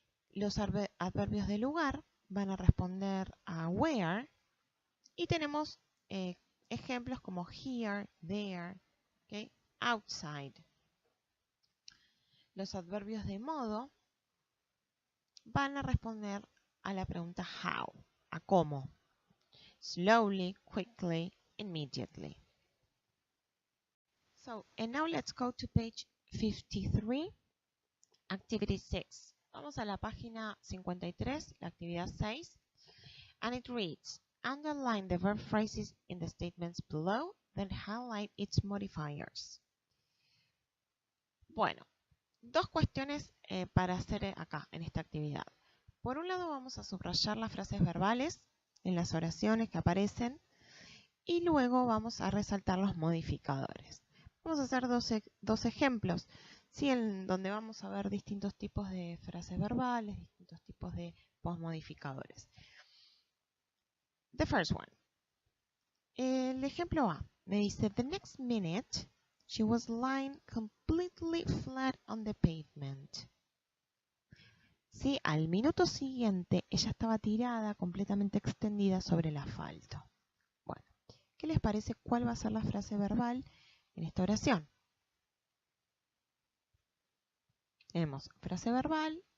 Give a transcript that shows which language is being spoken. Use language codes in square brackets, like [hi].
[es] Los adverbios de lugar van a responder a where. Y tenemos ejemplos como here, there, ¿okay?, outside. Los adverbios de modo van a responder a la pregunta how, a cómo. [en] Slowly, quickly, immediately. So, and now let's go to page 53, activity 6. [es] Vamos a la página 53, la actividad 6, [en] and it reads, underline the verb phrases in the statements below, then highlight its modifiers. [es] Bueno, dos cuestiones para hacer acá, en esta actividad. Por un lado vamos a subrayar las frases verbales en las oraciones que aparecen y luego vamos a resaltar los modificadores. Vamos a hacer dos ejemplos, ¿sí?, en donde vamos a ver distintos tipos de frases verbales, distintos tipos de postmodificadores. [en] The first one. [es] El ejemplo A me dice, [en] the next minute she was lying completely flat on the pavement. [es] Sí, al minuto siguiente ella estaba tirada, completamente extendida sobre el asfalto. Bueno, ¿qué les parece cuál va a ser la frase verbal en esta oración? Tenemos frase verbal